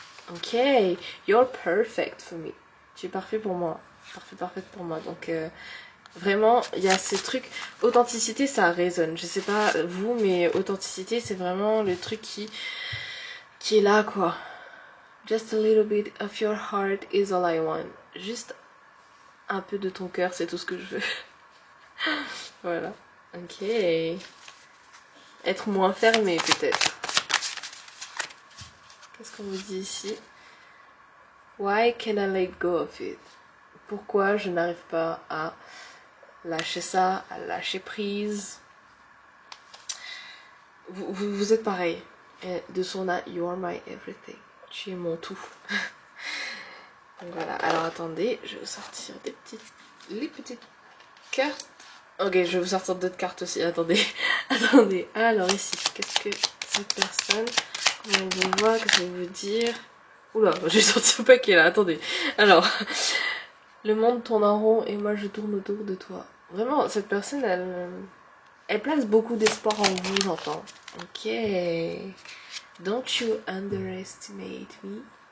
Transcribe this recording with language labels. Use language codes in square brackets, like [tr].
[en] Ok, you're perfect for me. [fr] Tu es parfait pour moi, parfaite pour moi. Donc vraiment il y a ces trucs, authenticité ça résonne. Je sais pas vous mais authenticité c'est vraiment le truc qui est là quoi. [en] Just a little bit of your heart is all I want. [fr] Juste un peu de ton cœur, c'est tout ce que je veux. Voilà. Ok. Être moins fermé peut-être. Qu'est-ce qu'on vous dit ici? [en] Why can I let go of it? [fr] Pourquoi je n'arrive pas à lâcher ça, à lâcher prise? Vous êtes pareil. [en] De son a, you are my everything. [fr] Tu es mon tout. Donc voilà, alors attendez, je vais vous sortir les petites cartes. Ok, je vais vous sortir d'autres cartes aussi, attendez. Attendez, alors ici, qu'est-ce que cette personne, on vous voit, que je vais vous dire. Oula, j'ai sorti un paquet là, attendez. Alors, le monde tourne en rond et moi je tourne autour de toi. Vraiment, cette personne, elle place beaucoup d'espoir en vous, j'entends. Ok. [en] Don't you underestimate me.